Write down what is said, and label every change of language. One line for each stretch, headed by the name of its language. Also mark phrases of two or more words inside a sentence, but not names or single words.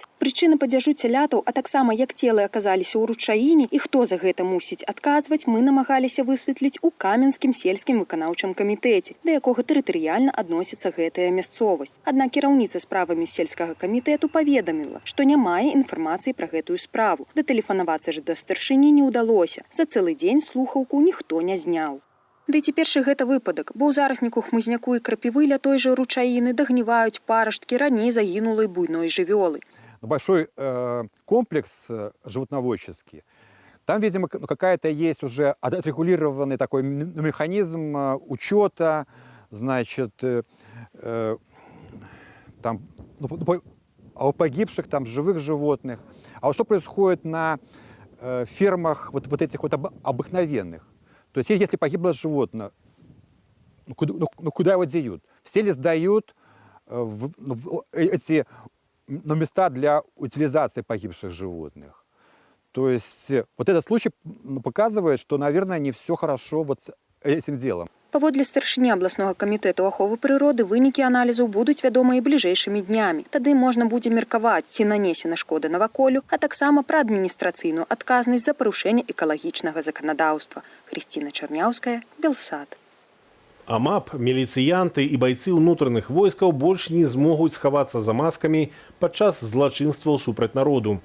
Belarusian: Прычыны падзяжу цялятаў, а таксама як целы аказаліся ў ручаіне і хто за гэта мусіць адказваць, мы намагаліся высветліць у Каменскім сельскім выканаўчым камітэце, да якога тэрытарыяльна адносіцца гэтая мясцовасць. Аднак кіраўніца справамі сельскага камітэту паведаміла, што не мае інфармацыі пра гэтую справу. Датэлефанавацца ж да старшыні не ўдалося. За цэлы дзень слухаўку ніхто не зняў. Ды ці першы гэта выпадак, бо ў зарасніку хмызняку і крапівы ля той жа ручаіны дагніваюць парашткі раней загінулай буйной жывёлы.
Russian: Большой комплекс животноводческий. Там, видимо, какая-то есть уже отрегулированный такой механизм учета, значит, там, о погибших, там, живых животных. А вот что происходит на фермах вот этих вот обыкновенных? То есть, если погибло животное, куда его деют? Все ли сдают в эти места для утилизации погибших животных? То есть, вот этот случай показывает, что, наверное, не все хорошо вот с этим делом.
Belarusian: Паводле старшыні абласнога камітэту аховы прыроды вынікі аналізаў будуць вядомыя бліжэйшымі днямі. Тады можна будзе меркаваць, ці нанесена шкода наваколлю, а таксама пра адміністрацыйную адказнасць за парушэнне экалагічнага заканадаўства. Хрысціна Чарняўская, Белсат. АМАП, міліцыянты і байцы ўнутраных войскаў больш не змогуць схавацца за маскамі падчас злачынстваў супраць народу.